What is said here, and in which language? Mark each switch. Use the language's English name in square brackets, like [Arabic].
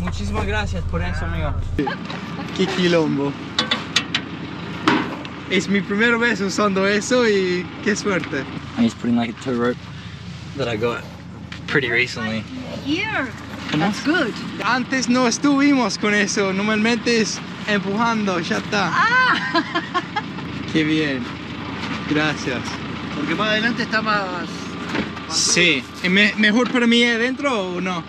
[Spanish] Muchísimas gracias por eso, amigo. Qué quilombo. Es mi primera vez usando eso y qué suerte. [English] I'm just putting like a tow rope that I got pretty recently. Here. That's good. [Spanish] Antes no estuvimos con eso, normalmente es empujando, ya está. Ah. Qué bien. Gracias. Porque más adelante está más... Sí. ¿Mejor para mí adentro o no?